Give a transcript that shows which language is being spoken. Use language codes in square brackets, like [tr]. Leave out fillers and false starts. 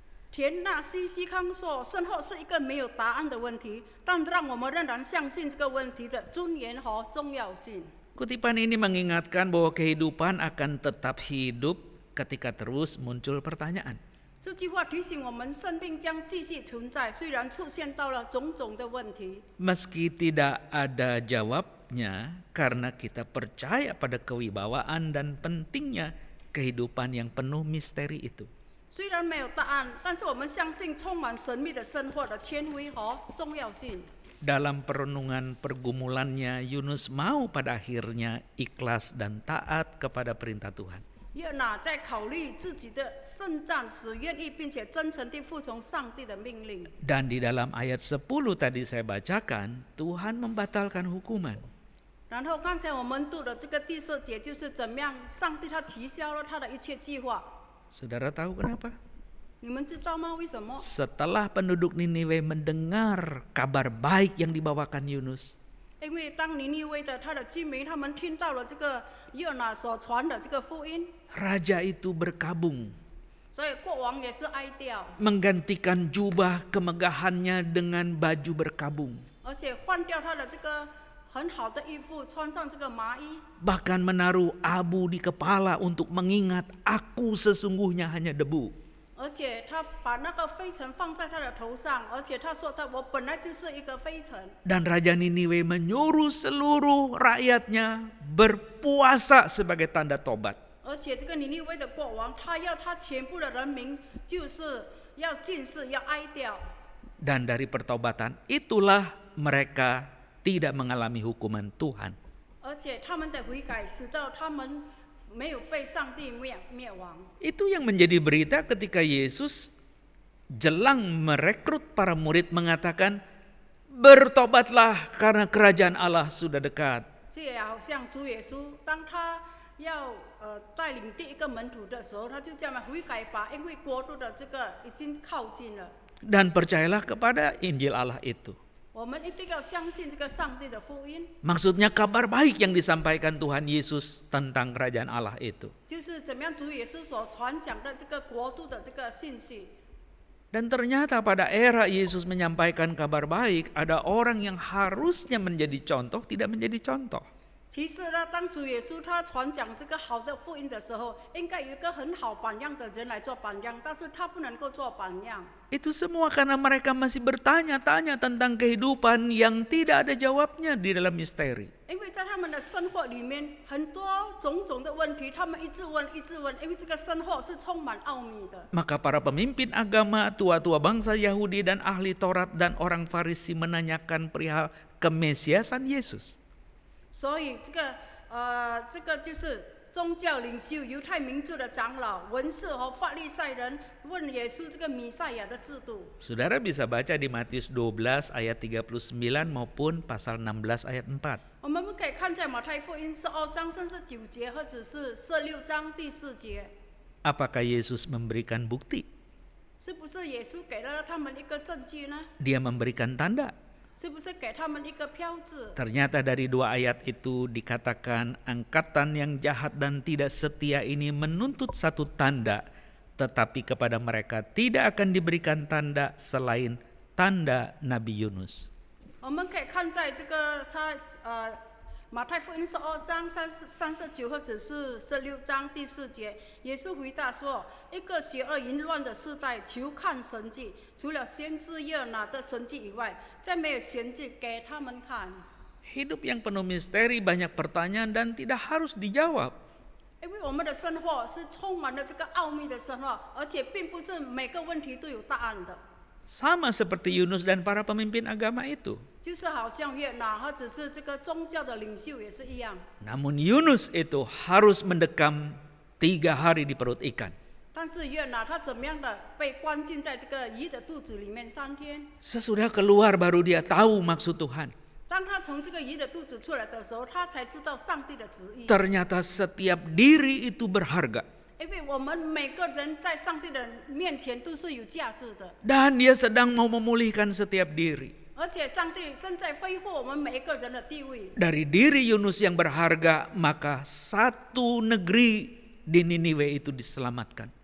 [zh] 田纳西西康说：“身后是一个没有答案的问题，但让我们仍然相信这个问题的尊严和重要性。” [id] Kutipan ini mengingatkan bahwa kehidupan akan tetap hidup ketika terus muncul pertanyaan. [zh] 这句话提醒我们，生命将继续存在，虽然出现到了种种的问题。 [id] Meski tidak ada jawabnya, karena kita percaya pada kewibawaan dan pentingnya kehidupan yang penuh misteri itu. [zh] 虽然没有答案，但是我们相信充满神秘的生活的权威和重要性。 [id] Dalam perenungan pergumulannya, Yunus mau pada akhirnya ikhlas dan taat kepada perintah Tuhan. [zh] 约拿在考虑自己的圣战时，愿意并且真诚地服从上帝的命令。 [id] Dan di dalam ayat 10 tadi saya bacakan, Tuhan membatalkan hukuman. [zh] 然后刚才我们读的这个第4节，就是怎么样，上帝他取消了他的一切计划。 [id] Saudara tahu kenapa? [zh] 你们知道吗？为什么？ [id] Setelah penduduk Niniwe mendengar kabar baik yang dibawakan Yunus, [zh] 因为当尼尼微的他的居民，他们听到了这个约拿所传的这个福音， [id] raja itu berkabung, [zh] 所以国王也是哀悼， [id] menggantikan jubah kemegahannya dengan baju berkabung, [zh] 而且换掉他的这个很好的衣服，穿上这个麻衣， [id] bahkan menaruh abu di kepala untuk mengingat aku sesungguhnya hanya debu. [zh] 而且他把那个灰尘放在他的头上，而且他说我本来就是一个灰尘。 [id] Dan Raja Niniwe menyuruh seluruh rakyatnya berpuasa sebagai tanda tobat. [zh] 而且这个尼尼微的国王，他要他全部的人民就是要禁食，要哀悼。 [id] Dan dari pertobatan itulah mereka tidak mengalami hukuman Tuhan. [zh] 而且他们的悔改，使到他们没有被上帝灭亡。 [id] Itu yang menjadi berita ketika Yesus jelang merekrut para murid mengatakan, bertobatlah karena kerajaan Allah sudah dekat. [zh] 这也好像主耶稣，当他要带领第一个门徒的时候，他就这样悔改吧，因为国度的这个已经靠近了。 [id] Dan percayalah kepada Injil Allah itu. [zh] 我们一定要相信这个上帝的福音， [id] Maksudnya kabar baik yang disampaikan Tuhan Yesus tentang kerajaan Allah itu. [zh] 就是怎么样主耶稣所传讲的这个国度的这个信息。 [id] Dan ternyata pada era Yesus menyampaikan kabar baik, ada orang yang harusnya menjadi contoh, tidak menjadi contoh. [zh] 其实呢，当主耶稣他传讲这个好的福音的时候，应该有一个很好榜样的人来做榜样，但是他不能够做榜样。 [id] Itu semua karena mereka masih bertanya-tanya tentang kehidupan yang tidak ada jawabnya di dalam misteri. [zh] 因为在他们的生活里面，很多种种的问题，他们一直问，一直问，因为这个生活是充满奥秘的。 [id] Maka para pemimpin agama, tua-tua bangsa Yahudi dan ahli Taurat dan orang Farisi menanyakan perihal kemesiasan Yesus. [zh] 所以这个就是宗教领袖、犹太民族的长老、文士和法利赛人问耶稣这个弥赛亚的制度。 [id] Saudara bisa baca di Matius 12 ayat 39 maupun pasal 16 ayat 4. [zh] 我们可以看在马太福音12章39节，或者是16章第4节， [id] Apakah Yesus memberikan bukti? [zh] 是不是耶稣给了他们一个证据呢？ [id] Dia memberikan tanda. [zh] 是不是给他们一个标志？ [id] Ternyata dari 2 ayat itu dikatakan angkatan yang jahat dan tidak setia ini menuntut satu tanda, tetapi kepada mereka tidak akan diberikan tanda selain tanda Nabi Yunus. [zh] 我们可以看在这个马太福音12章39或者是16章第4节，耶稣回答说：“一个邪恶淫乱的时代，求看神迹，除了先知约拿的神迹以外，再没有神迹给他们看。” [id] Hidup yang penuh misteri, banyak pertanyaan dan tidak harus dijawab. [zh] 因为我们的生活是充满了这个奥秘的生活，而且并不是每个问题都有答案的。 [id] Sama seperti Yunus dan para pemimpin agama itu. [zh] 就是好像约拿或者是这个宗教的领袖也是一样。 [id] Namun Yunus itu harus mendekam 3 hari di perut ikan. [zh] 但是约拿他怎么样的被关进在这个鱼的肚子里面3天？ [id] Sesudah keluar baru dia tahu maksud Tuhan. [zh] 当他从这个鱼的肚子出来的时候，他才知道上帝的旨意。 [id] Ternyata setiap diri itu berharga. [zh] 因为我们每个人在上帝的面前都是有价值的， [id] Dan dia sedang mau memulihkan setiap diri. [zh] 而且上帝正在恢复我们每一个人的地位。 [id] Dari diri Yunus yang berharga, maka satu negeri di Niniwe itu diselamatkan.